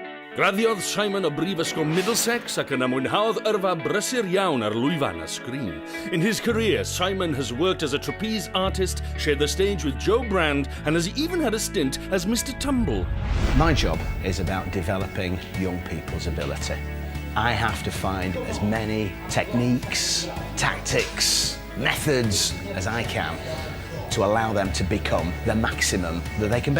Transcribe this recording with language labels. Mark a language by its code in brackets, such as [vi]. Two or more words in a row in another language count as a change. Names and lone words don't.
[cy] Graddiodd Simon o Brifysgol Middlesex ac yna mwynhaodd yrfa brysur iawn ar lwyfan a sgrin. [en] In his career, Simon has worked as a trapeze artist, shared the stage with Joe Brand, and has even had a stint as Mr. Tumble. My job is about developing young people's ability. I have to find as many techniques, tactics, methods as I can to allow them to become the maximum that they can be.